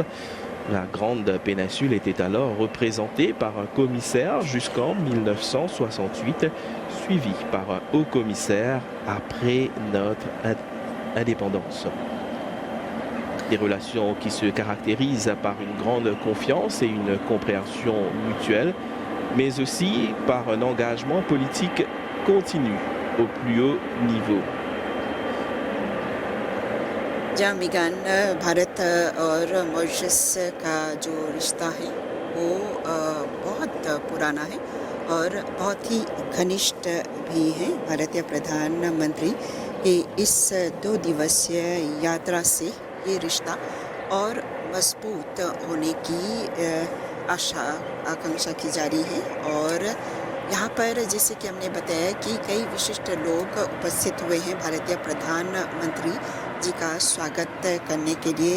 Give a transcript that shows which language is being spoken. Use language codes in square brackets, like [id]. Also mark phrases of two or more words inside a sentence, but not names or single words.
[fr] La Grande Péninsule était alors représentée par un commissaire jusqu'en 1968, suivi par un haut commissaire après notre indépendance. Des relations qui se caractérisent par une grande confiance et une compréhension mutuelle, mais aussi par un engagement politique continu au plus haut niveau. [hi] जहाँ मिगान भारत और मॉरिशस का जो रिश्ता है वो बहुत पुराना है और बहुत ही घनिष्ठ भी है। भारतीय प्रधानमंत्री की इस 2 दिवसीय यात्रा से ये रिश्ता और मजबूत होने की आशा आकांक्षा की जा रही है और यहाँ पर जैसे कि हमने बताया कि कई विशिष्ट लोग उपस्थित हुए हैं भारतीय प्रधानमंत्री जी का स्वागत करने के लिए।